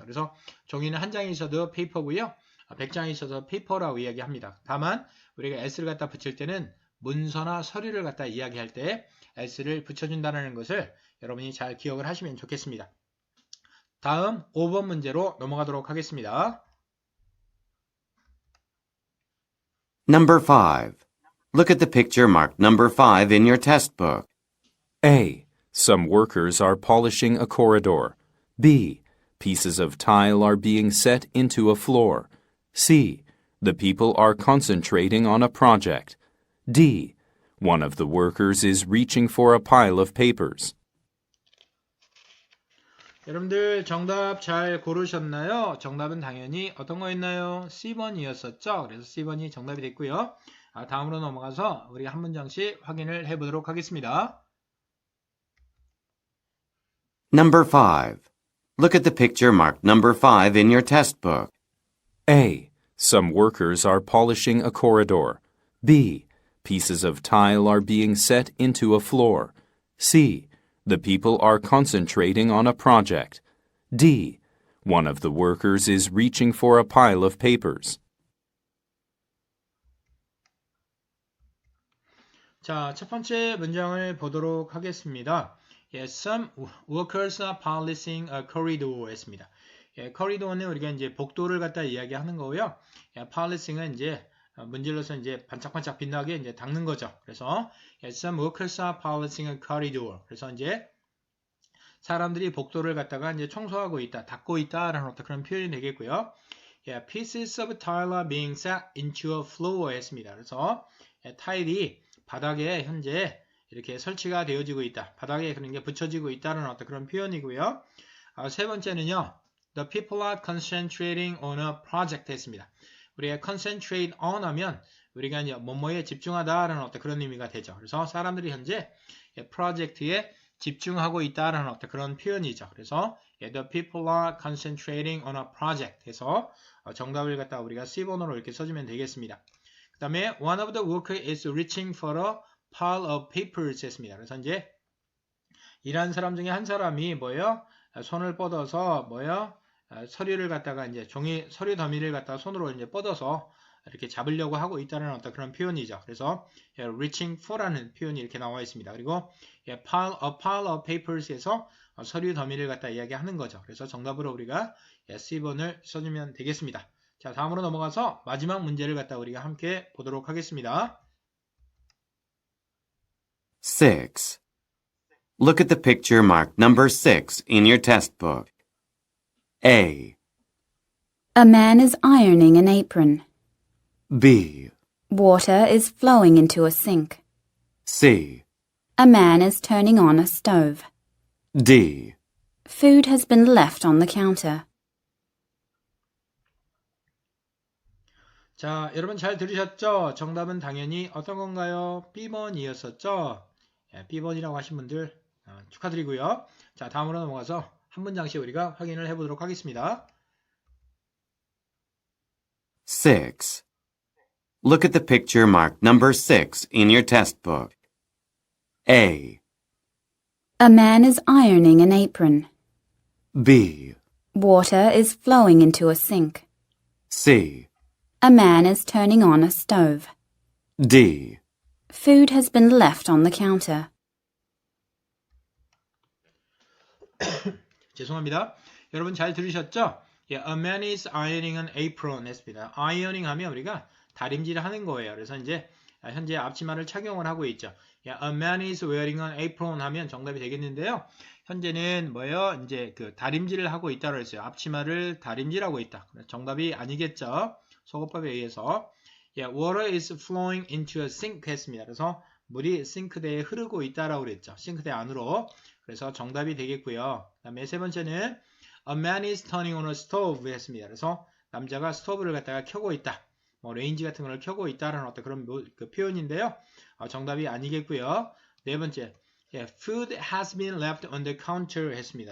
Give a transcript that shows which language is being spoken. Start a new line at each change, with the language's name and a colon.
Korean: 그래서 종이는 한 장이 있어도 페이퍼고요. 100장이 있어서 페이퍼라고 이야기합니다. 다만 우리가 s를 갖다 붙일 때는 문서나 서류를 갖다 이야기할 때 s를 붙여준다는 것을 여러분이 잘 기억을 하시면 좋겠습니다. 다음 5번 문제로 넘어가도록 하겠습니다.
English: Number 5. Look at the picture marked number 5 in your test book. A. Some workers are polishing a corridor. B. Pieces of tile are being set into a floor. C. The people are concentrating on a project. D. One of the workers is reaching for a pile of papers.
Korean: 여러분들 정답 잘 고르셨나요? 정답은 당연히 어떤 거였나요? C번이었었죠. 그래서 C번이 정답이 됐고요. 다음으로 넘어가서 우리 한 문장씩 확인을 해보도록 하겠습니다.
English: Number 5. Look at the picture marked number 5 in your test book. A. Some workers are polishing a corridor. B. Pieces of tile are being set into a floor. C. The people are concentrating on a project. D. One of the workers is reaching for a pile of papers.
Korean: 자, 첫 번째 문장을 보도록 하겠습니다.
English: Some workers are polishing a corridor
Korean: 했습니다. corridor는 우리가 이제 복도를 갖다 이야기하는 거고요. polishing은 이제 문질러서 이제 반짝반짝 빛나게 이제 닦는 거죠. 그래서
English: some workers are polishing a corridor.
Korean: 그래서 이제 사람들이 복도를 갖다가 이제 청소하고 있다, 닦고 있다라는 어떤 그런 표현이 되겠고요.
English: pieces of tile are being set into a floor
Korean: 했습니다. 그래서 타일이 바닥에 현재 이렇게 설치가 되어지고 있다. 바닥에 그런 게 붙여지고 있다는 어떤 그런 표현이고요. 세 번째는요.
English: The people are concentrating on a project
Korean: 했습니다. 우리가
English: concentrate on
Korean: 하면 우리가 이제 뭐뭐에 집중하다라는 어떤 그런 의미가 되죠. 그래서 사람들이 현재 프로젝트에 집중하고 있다라는 어떤 그런 표현이죠. 그래서
English: the people are concentrating on a project
Korean: 해서 정답을 갖다 우리가 C번호로 이렇게 써주면 되겠습니다. 그 다음에
English: one of the workers is reaching for a pile of papers
Korean: 했습니다. 그래서 이제 일하는 사람 중에 한 사람이 뭐예요? 손을 뻗어서 뭐예요? 서류를 갖다가 이제 서류 더미를 갖다가 손으로 이제 뻗어서 이렇게 잡으려고 하고 있다는 어떤 그런 표현이죠. 그래서 reaching for라는 표현이 이렇게 나와 있습니다. 그리고
English: a pile of papers
Korean: 에서 서류 더미를 갖다 이야기하는 거죠. 그래서 정답으로 우리가 C번을 써주면 되겠습니다. 자, 다음으로 넘어가서 마지막 문제를 갖다 우리가 함께 보도록 하겠습니다.
English: 6. Look at the picture marked number 6 in your test book. A. A man is ironing an apron. B. Water is flowing into a sink. C. A man is turning on a stove. D. Food has been left on the counter.
Korean: 자, 여러분 잘 들으셨죠? 정답은 당연히 어떤 건가요? B번이었었죠? B번이라고 하신 분들 축하드리고요. 자, 다음으로 넘어가서 한 문장씩 우리가 확인을 해보도록 하겠습니다.
English: 6. Look at the picture marked number 6 in your test book. A. A man is ironing an apron. B. Water is flowing into a sink. C. A man is turning on a stove. D. Food has been left on the counter.
Korean: 죄송합니다. 여러분 잘 들으셨죠? 예,
English: a man is ironing an apron
Korean: 했습니다. ironing 하면 우리가 다림질을 하는 거예요. 그래서 이제 현재 앞치마를 착용을 하고 있죠. 예,
English: a man is wearing an apron
Korean: 하면 정답이 되겠는데요. 현재는 뭐예요? 이제 그 다림질을 하고 있다고 했어요. 앞치마를 다림질하고 있다. 정답이 아니겠죠? 속어법에 의해서. 예,
English: water is flowing into a sink
Korean: 했습니다. 그래서 물이 싱크대에 흐르고 있다라고 그랬죠. 싱크대 안으로. 그래서 정답이 되겠고요. 그 다음에 세 번째는
English: a man is turning on a stove
Korean: 했습니다. 그래서 남자가 스토브를 갖다가 켜고 있다. 뭐 레인지 같은 걸 켜고 있다라는 어떤 그런 그 표현인데요. 정답이 아니겠고요. 네 번째, 예,
English: food has been left on the counter
Korean: 했습니다.